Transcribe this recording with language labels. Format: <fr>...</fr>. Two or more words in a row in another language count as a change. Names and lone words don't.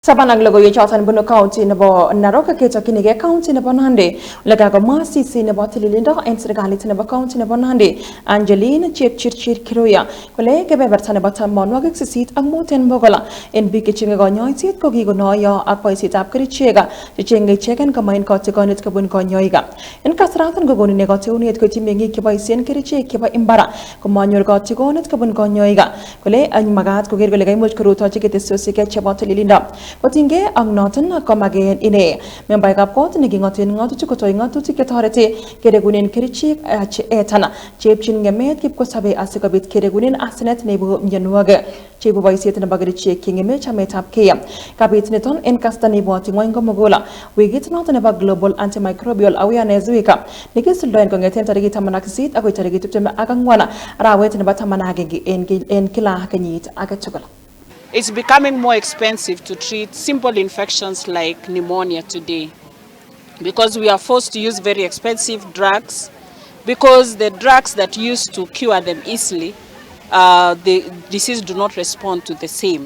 <kln>Sabanang logo ye chawsan bunu county nabo naroka kecha kinige county nabo nande laga masi si nabo tililinda ensregali nabo county nabo nande Angeline chip chir kiroya kole ke beberta nabo tamon wagik sit ang moten bogola en bike chinga go nyoy sit ko gigo noyo akoi sit ap kri chega chenge chegen ka main ko tigonit ka bun ko nyoyga en kasratan go goni nego teuniet ko timengi ke bai sen kri che ke ba imbara ko manyor go tigonit ka bun ko nyoyga kole an magat ko gergo legay muj kruto chike tesosi ke chabo tililinda Potinge ang noten komagain ine membay kapkot naging otin ngotu chukotoy ngotu tiketorete keregunin kerichik etana chepchin ngemet kip ko sabe asikabit keregunin asinet nebu myanwage chebu baysit na bagrichi kingeme chametap kiyam kapit neton enkasta nebu atingoy ngomogola wigit noten ba</kln> <en>global antimicrobial awareness</en> <kln>wika nikisuldoen ko ngeten tarigi tamanaksit agoy tarigi tupteme agangwana rawet na batamanage en kila kanyit agachogola.</kln> <en>It's becoming more expensive to treat simple infections like pneumonia today because we are forced to use very expensive drugs because the drugs that used to cure them easily, the disease do not respond to the same.</en>